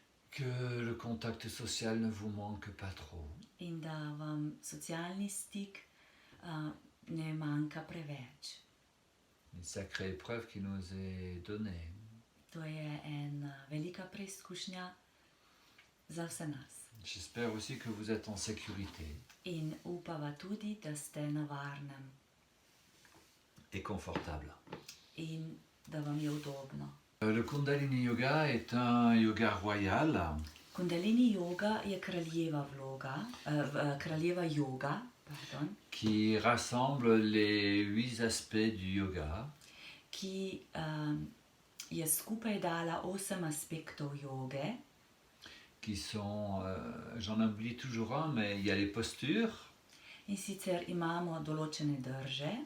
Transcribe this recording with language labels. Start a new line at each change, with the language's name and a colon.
French: que le contact social ne vous manque pas trop.
Slovenian: in da vam socialni stik ne manjka preveč.
French: Une sacrée épreuve qui nous est donnée.
Slovenian: To je ena velika preizkušnja za vse nas.
French: J'espère aussi que vous êtes en sécurité
Slovenian: In upava tudi, da ste na varnem
French: et confortable.
Slovenian: in da vam je udobno.
French: Le Kundalini Yoga est un yoga royal
Slovenian: Kundalini yoga je kraljeva vloga, kraljeva yoga, pardon,
French: qui rassemble les 8 aspects du yoga,
Slovenian: ki je skupaj dala 8 aspektov joge,
French: qui sont, j'en oublie toujours un, mais il y a les postures,
Slovenian: in sicer imamo določene drže,